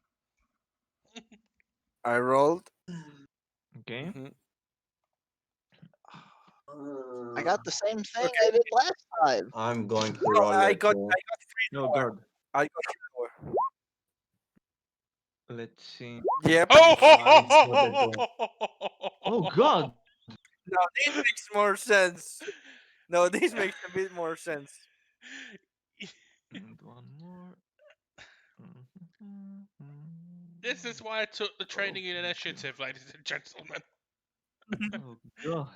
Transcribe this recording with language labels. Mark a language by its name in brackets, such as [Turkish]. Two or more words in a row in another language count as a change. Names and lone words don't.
[English] I rolled. Okay. Mhm. I Uh, got the same thing Okay. I did last time. I'm going to No, roll I it. got I got free Oh power. God. I got free power. Let's see. Yep. Ho ho I ho ho spotted ho one. ho ho ho Oh ho ho God. Now this makes more sense. No, this makes a bit more sense. And one more. This is why I took the Oh training in God. initiative, ladies and gentlemen. Oh God.